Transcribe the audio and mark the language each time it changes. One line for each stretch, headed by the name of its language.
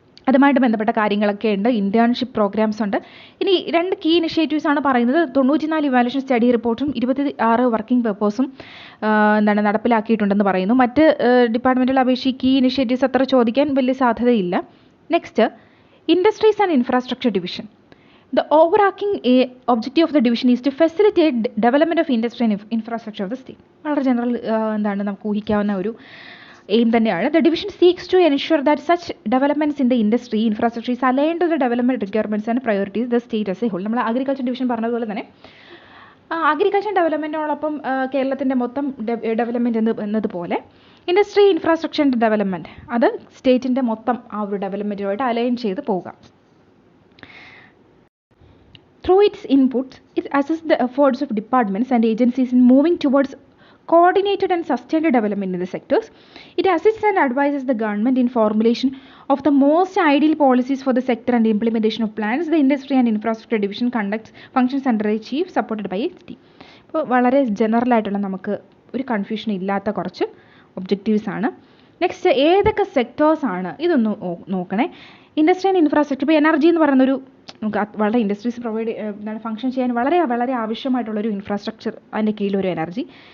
Malayalam: അതുമായിട്ട് ബന്ധപ്പെട്ട കാര്യങ്ങളൊക്കെ ഉണ്ട്. ഇന്റേൺഷിപ്പ് പ്രോഗ്രാംസ് ഉണ്ട്. ഇനി 2 കീ ഇനിഷ്യേറ്റീവ്സ് ആണ് പറയുന്നത്. 94 ഇവാലുവേഷൻ സ്റ്റഡി റിപ്പോർട്ടും 26 വർക്കിംഗ് പേപ്പേഴ്സും നടപ്പിലാക്കിയിട്ടുണ്ടെന്ന് പറയുന്നു. മറ്റ് ഡിപ്പാർട്ട്മെൻറ്റുകളെ അപേക്ഷിച്ച് കീ ഇനിഷ്യേറ്റീവ്സ് അത്ര ചോദിക്കാൻ വലിയ സാധ്യതയില്ല.
English: Next industries and infrastructure division. The overarching objective of the division is to facilitate development of industry and infrastructure of the state.
Malayalam: വളരെ ജനറൽ നമുക്ക് ഊഹിക്കാവുന്ന ഒരു എയിം തന്നെയാണ്.
English: The division seeks to ensure that such developments in the industry infrastructure is aligned to the development requirements and priorities of the state as a whole.
Malayalam: നമ്മൾ agriculture division പറഞ്ഞതുപോലെ തന്നെ agriculture ഡെവലപ്മെൻറ്റിനോടൊപ്പം കേരളത്തിൻ്റെ മൊത്തം development എന്നതുപോലെ industry ഇൻഫ്രാസ്ട്രക്ചറിൻ്റെ development അത് സ്റ്റേറ്റിൻ്റെ മൊത്തം ആ ഒരു ഡെവലപ്മെൻറ്റുമായിട്ട് അലൈൻ ചെയ്ത് പോവുക.
English: Through its inputs, it assesses the efforts of departments and agencies in moving towards coordinated and sustained development in the sectors. It assists and advises the government in formulation of the most ideal policies for the sector and implementation of plans. The Industry and Infrastructure Division conducts functions under a chief supported by a team.
Malayalam: ഇപ്പോൾ വളരെ general ആയിട്ടുള്ള നമുക്ക് ഒരു confusion ഇല്ലാത്ത കുറച്ച് objectives ആണ്. Next ഏതൊക്കെ sectors ആണ് ഇതൊന്ന് നോക്കണേ. ഇൻഡസ്ട്രി ആൻഡ് ഇൻഫ്രാസ്ട്രക്ചർ, ഇപ്പോൾ എനർജി എന്ന് പറയുന്നൊരു നമുക്ക് വളരെ ഇൻഡസ്ട്രീസ് പ്രൊവൈഡ് ഫംഗ്ഷൻ ചെയ്യാൻ വളരെ വളരെ ആവശ്യമായിട്ടുള്ളൊരു ഇൻഫ്രാസ്ട്രക്ചർ, അതിൻ്റെ കീഴിലൊരു എനർജി.